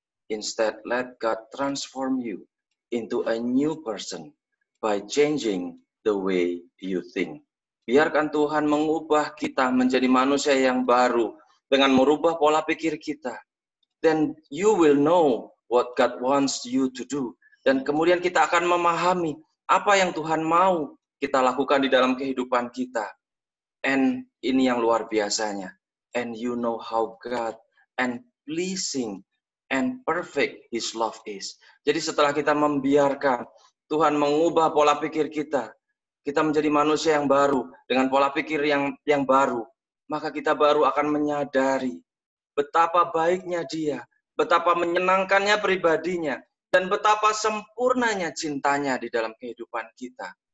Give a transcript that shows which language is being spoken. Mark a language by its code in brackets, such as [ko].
[en] Instead, let God transform you into a new person by changing the way you think. [id] Biarkan Tuhan mengubah kita menjadi manusia yang baru dengan merubah pola pikir kita. [en] Then you will know what God wants you to do. [id] Dan kemudian kita akan memahami apa yang Tuhan mau kita lakukan di dalam kehidupan kita. And ini yang luar biasanya. [en] And you know how God and pleasing and perfect His love is. [id] Jadi setelah kita membiarkan Tuhan mengubah pola pikir kita, kita menjadi manusia yang baru dengan pola pikir yang baru, maka kita baru akan menyadari betapa baiknya Dia, betapa menyenangkannya pribadinya, dan betapa sempurnanya cintanya di dalam kehidupan kita.